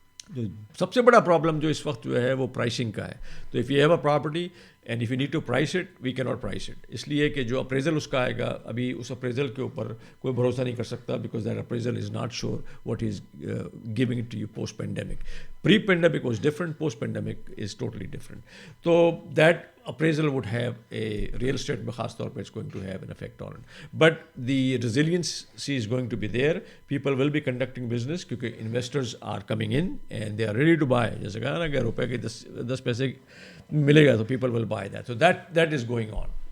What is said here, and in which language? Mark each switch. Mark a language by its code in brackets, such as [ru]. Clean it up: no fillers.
[ur] جو سب سے بڑا پرابلم جو اس وقت جو ہے وہ پرائسنگ کا ہے. تو [en] If you have a property and if you need to price it we کی not price it. [ur] اس لیے کہ جو اپریزل اس کا آئے گا ابھی اس اپریزل کے اوپر کوئی بھروسہ نہیں کر سکتا, [en] Because that appraisal is not sure what is giving it to you post pandemic. Pre pandemic was different, post pandemic is totally different. تو that appraisal would have a real estate میں [ur] خاص طور پہ [en] it's going to have an effect on it. But the resiliency is going to be there. People will be conducting business [ur] کیونکہ [en] investors are coming in and they are ready to buy. [ur] جیسے کہا نا کہ روپے کے 10 پیسے ملے گا تو [en] people will buy that. So that is going on.